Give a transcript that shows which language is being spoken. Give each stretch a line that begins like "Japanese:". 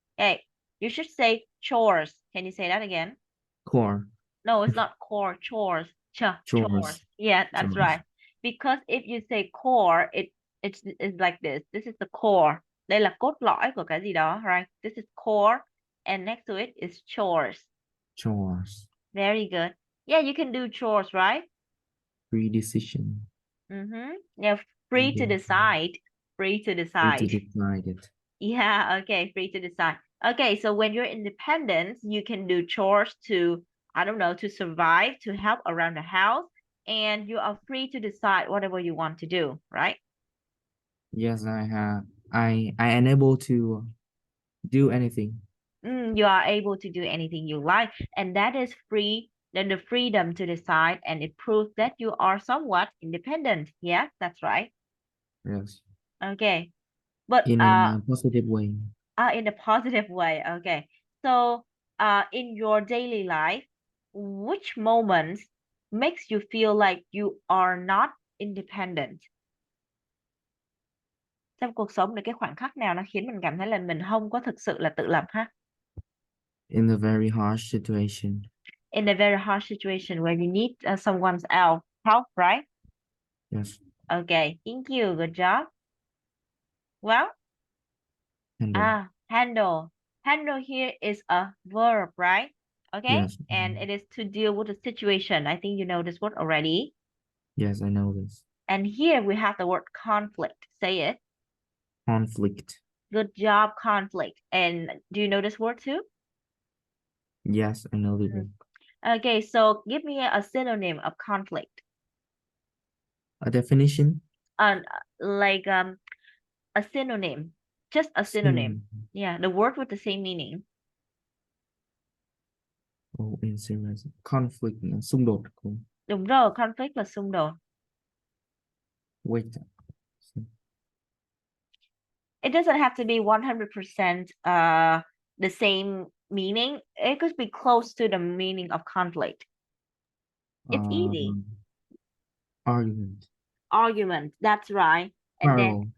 English: Hey, you should say chores. Can you say that again? Core, No, it's not core, chores. chores, Chores. Yeah, that's chores. right. Because if you say core, it's like this. This is the core.
Vietnamese: Đây là cốt lõi của cái gì đó, right?
English: This is core, and next to it is chores. Chores. Very good. Yeah, you can do chores, right? Free decision. Mm-hmm. Yeah, free to Freedom. decide. Free to Free to decide. decide it. Yeah, okay, free to decide. Okay, so when you're independent, you can do chores to, I don't know, to survive, to help around the house, and you are free to decide whatever you want to do, right? Yes, I have. I am able to do anything. You are able to do anything you like, and that is free, then the freedom to decide, and it proves that you are somewhat independent. Yeah, that's right. Yes, Okay, but in a positive way. in a positive way. Okay. So, in your daily life, which moments makes you feel like you are not independent?
Vietnamese: Trong cuộc sống này cái khoảnh khắc nào nó khiến mình cảm thấy là mình không có thực sự là tự lập ha?
English: In a very harsh situation. In a very harsh situation where you need someone's help, right? Yes, Okay. Thank you. Good job. Well, handle. handle. Handle here is a verb, right? Okay. Yes, And it is to deal with a situation. I think you know this word already. yes, I know this. And here we have the word conflict. Say it. Conflict. Good job, conflict. And do you know this word too? Yes, I know the Mm. word. Okay, so give me a synonym of conflict. A definition. Like a synonym. Just a synonym. Synonym. Yeah, the word with the same meaning. Oh, in serious. Conflict
Vietnamese: là xung đột. Đúng rồi, conflict là xung đột.
English: Wait. It doesn't have to be 100% the same meaning. It could be close to the meaning of conflict. It's easy. Argument. Argument, that's right. And then